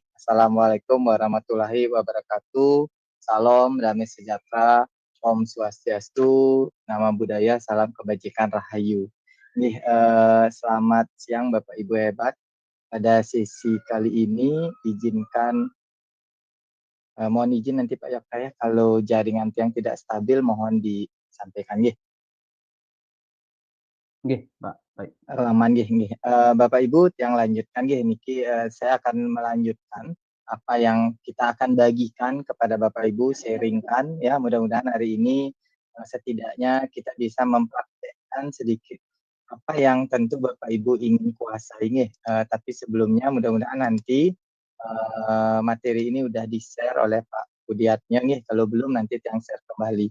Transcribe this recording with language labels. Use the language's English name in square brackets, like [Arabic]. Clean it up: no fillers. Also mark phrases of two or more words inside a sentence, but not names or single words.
[Arabic] السلام عليكم ورحمة الله وبركاته. [Indonesian] Salam damai sejahtera, [Sanskrit] Om Swastiastu, [Pali] Nama Budaya, [Indonesian] salam kebajikan rahayu. Nih, selamat siang Bapak Ibu hebat. Pada sesi kali ini izinkan mohon izin nanti Pak Yokta ya, kalau jaringan yang tidak stabil mohon disampaikan nggih. Nggih, Pak. Baik. Aman nggih nggih. Bapak Ibu yang lanjutkan nggih niki, saya akan melanjutkan apa yang kita akan bagikan kepada Bapak Ibu, sharingkan ya, mudah-mudahan hari ini setidaknya kita bisa mempraktekkan sedikit apa yang tentu Bapak Ibu ingin kuasai nggih. Tapi sebelumnya mudah-mudahan nanti materi ini udah di-share oleh Pak Budiatnya nggih, kalau belum nanti yang share kembali.